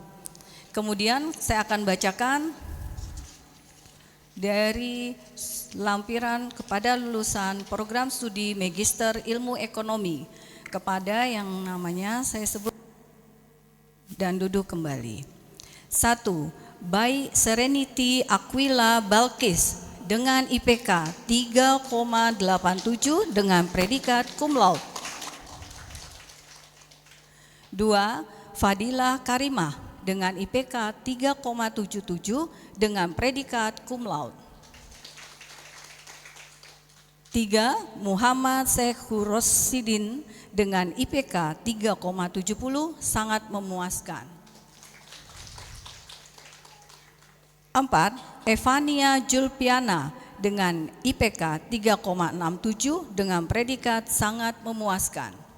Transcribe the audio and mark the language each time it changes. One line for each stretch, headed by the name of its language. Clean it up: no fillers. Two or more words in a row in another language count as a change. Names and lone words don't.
Indonesian: Kemudian saya akan bacakan dari lampiran kepada lulusan program studi Magister Ilmu Ekonomi kepada yang namanya saya sebut dan duduk kembali. 1. Bayi Serenity Aquila Balkis dengan IPK 3,87 dengan predikat
Latin: cum laude.
Indonesian: 2. Fadilah Karimah dengan IPK 3,77 dengan predikat
Latin: cum laude.
Indonesian: 3. Muhammad Syekh Rosidin dengan IPK 3,70 sangat memuaskan. 4. Evania Julpiana dengan IPK 3,67 dengan predikat sangat memuaskan.